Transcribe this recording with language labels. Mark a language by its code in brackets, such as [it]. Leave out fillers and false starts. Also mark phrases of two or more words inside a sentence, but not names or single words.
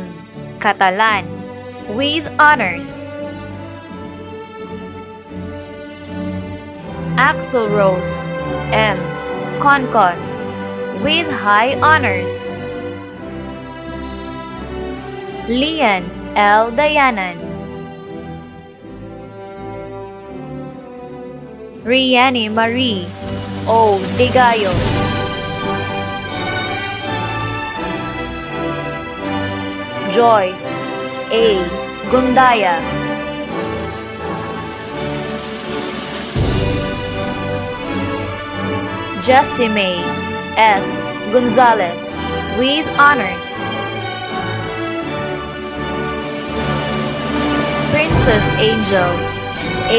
[en] Catalan with honors. Axel Rose M. Concon with high honors. Lian L. Dayanan. Riani Marie O. Degayo. Joyce A. Gundaya. Jessie May S. Gonzalez with honors. Princess Angel A.